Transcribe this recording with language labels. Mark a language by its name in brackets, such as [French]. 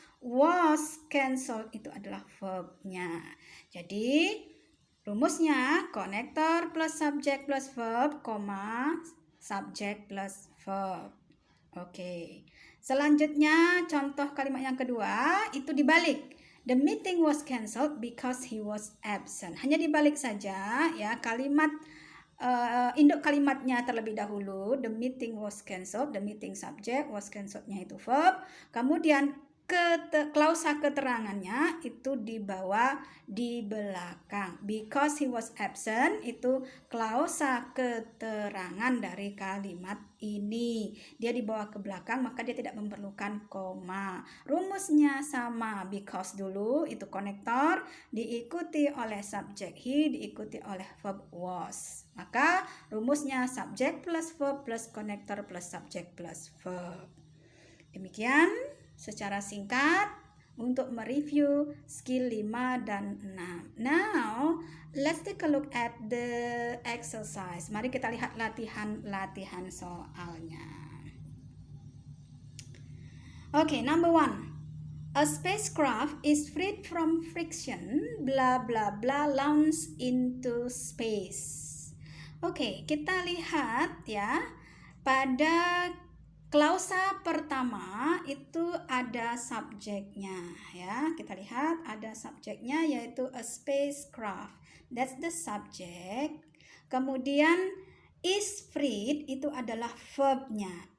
[Indonesian] Was cancelled, itu adalah verbnya. Jadi rumusnya konektor plus subjek plus verb, koma, subjek plus verb. Oke. Selanjutnya contoh kalimat yang kedua itu dibalik. [English] The meeting was cancelled because he was absent. [Indonesian] Hanya dibalik saja ya, kalimat induk kalimatnya terlebih dahulu. [English] The meeting was cancelled, the meeting subject, was cancelled-nya itu verb. [Indonesian] Kemudian klausa keterangannya itu dibawa di belakang. [English] Because he was absent [Indonesian] itu klausa keterangan dari kalimat ini. Dia dibawa ke belakang, maka dia tidak memerlukan koma. Rumusnya sama, because dulu itu konektor, diikuti oleh subjek he, diikuti oleh verb was. Maka rumusnya subjek plus verb plus konektor plus subjek plus verb. Demikian secara singkat untuk mereview skill 5 dan 6. [English] Now, let's take a look at the exercise. [Indonesian] Mari kita lihat latihan soalnya. [English] Okay, number 1. A spacecraft is freed from friction, blah blah blah, launched into space. [Indonesian] Oke, kita lihat ya. Pada klausa pertama itu ada subjeknya ya. Kita lihat ada subjeknya yaitu a spacecraft. [English] That's the subject. Kemudian is freed [Indonesian] itu adalah verbnya.